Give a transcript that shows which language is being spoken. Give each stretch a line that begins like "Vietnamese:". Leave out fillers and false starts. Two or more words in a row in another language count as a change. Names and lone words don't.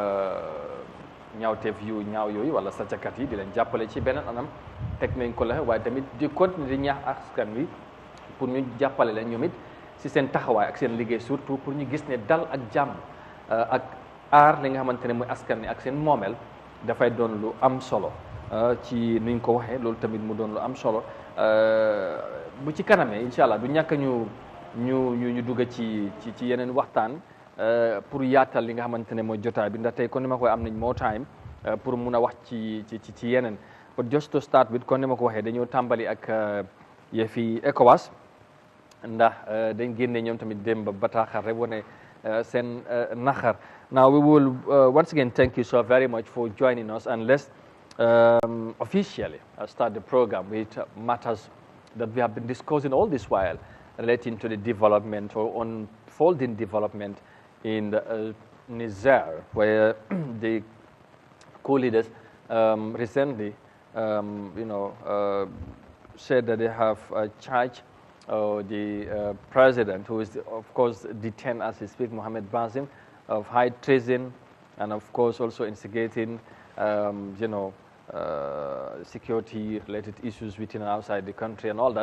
Wolof: ñaawteef yu ñaaw yooyu wala sàcckat yi di leen jàppale ci beneen anam teg nañ ko la waaye tamit di continuer di ñaax askan wi pour ñu jàppale leen ñoom it si seen taxawaay ak seen liggéey surtout pour ñu gis ne dal ak jàmm ak aar li nga xamante ne mooy askan wi ak seen moomeel dafay doon lu am solo ci nuñ ko waxee loolu tamit mu doon lu am solo bu ci kanamee
Arabic: incha allah
Wolof: du ñàkk ñu dugg ci yeneen waxtaan pour yaatal li nga xamante ne mooy jotaay bi ndax tey kon ni ma koy am nañ
English: more time
Wolof: pour mun a wax ci yeneen
English: but just to start with
Wolof: kon ni ma ko waxee dañoo tàmbali ak yëfi ECOWAS ndax dañ génne ñoom tamit démb bataaxal rek wane seen naxar.
English: Now we will once again thank you so very much for joining us, and let's officially start the program with matters that we have been discussing all this while relating to the development or unfolding development in Niger, where the coup leaders recently said that they have charged the president, who is, of course, detained as he speaks, Mohamed Bazoum, of high treason, and of course also instigating, security-related issues within and outside the country and all that.